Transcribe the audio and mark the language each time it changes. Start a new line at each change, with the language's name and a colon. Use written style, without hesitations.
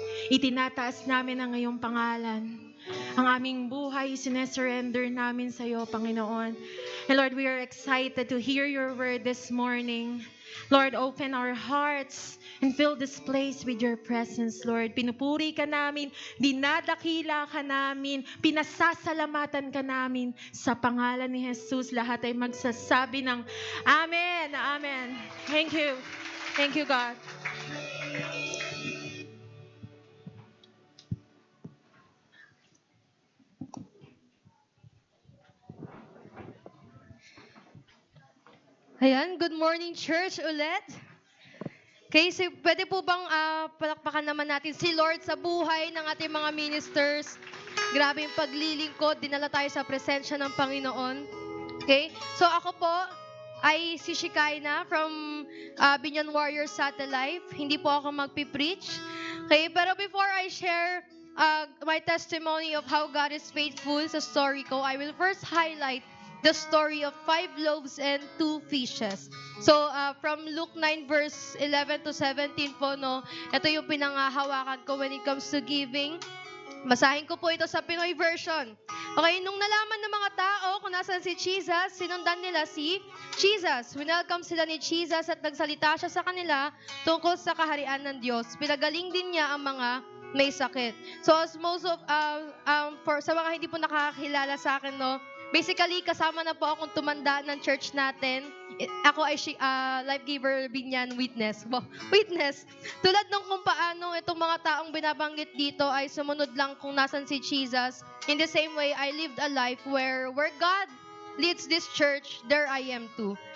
Filipino: Itinataas namin ang iyong pangalan. Ang aming buhay, sinesurrender namin sa iyo, Panginoon.
English: And Lord, we are excited to hear your word this morning. Lord, open our hearts and fill this place with your presence, Lord.
Filipino: Pinupuri ka namin, dinadakila ka namin, pinasasalamatan ka namin. Sa pangalan ni Jesus, lahat ay magsasabi ng Amen, Amen.
English: Thank you. Thank you, God. Ayan, good morning church ulit.
Filipino: Okay, so pwede po bang palakpakan naman natin si Lord sa buhay ng ating mga ministers. Grabe yung paglilingkod, dinala tayo sa presensya ng Panginoon. Okay, so ako po ay si Shikaina from Binyan Warrior Satellite. Hindi po ako magpipreach. Okay, pero
English: before I share my testimony of how God is faithful
Filipino: sa story ko,
English: I will first highlight the story of 5 loaves and 2 fishes. So, from Luke 9 verse 11 to 17
Filipino: po, no, ito yung pinangahawakan ko
English: when it comes to giving.
Filipino: Basahin ko po ito sa Pinoy version. Okay, nung nalaman ng mga tao kung nasan si Jesus, sinundan nila si Jesus. Winelcome sila ni Jesus at nagsalita siya sa kanila tungkol sa kaharian ng Diyos. Pinagaling din niya ang mga may sakit.
English: So, as most of,
Filipino: sa mga hindi po nakakakilala sa akin, no, basically, kasama na po akong tumanda ng church natin. Ako ay life giver binyan witness. Witness. Tulad nung kung paano itong mga taong binabanggit dito ay sumunod lang kung nasan si Jesus.
English: In the same way, I lived a life where God leads this church, there I am too.